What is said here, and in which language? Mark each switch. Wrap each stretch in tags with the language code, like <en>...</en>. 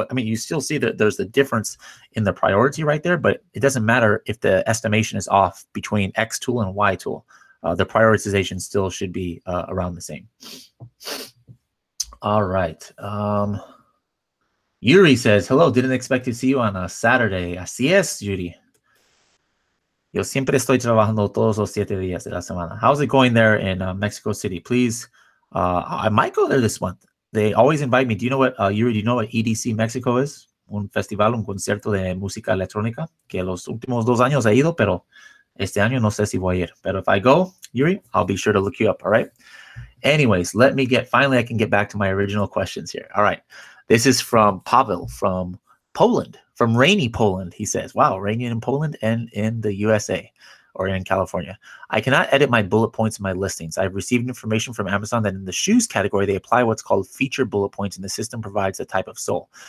<en>You still see that there's a difference in the priority right there, but it doesn't matter if the estimation is off between X tool and Y tool. The prioritization still should be around the same. All right. Yuri says, hello, didn't expect to see you on a Saturday.</en> <es>Así es, Yuri. Yo siempre estoy trabajando todos los 7 días de la semana.</es> <en>How's it going there in Mexico City? Please, I might go there this month. They always invite me. Do you know what, Yuri, do you know what EDC Mexico is?</en> <es>Un festival, un concierto de música electrónica que los últimos 2 años he ido, pero este año no sé si voy a ir.</es> <en>But if I go, Yuri, I'll be sure to look you up, all right? Anyways, finally I can get back to my original questions here. All right. This is from Pavel from Poland, from rainy Poland. He says, wow, rainy in Poland and in the USA or in California. I cannot edit my bullet points in my listings. I've received information from Amazon that in the shoes category, they apply what's called feature bullet points and the system provides a type of sole.</en>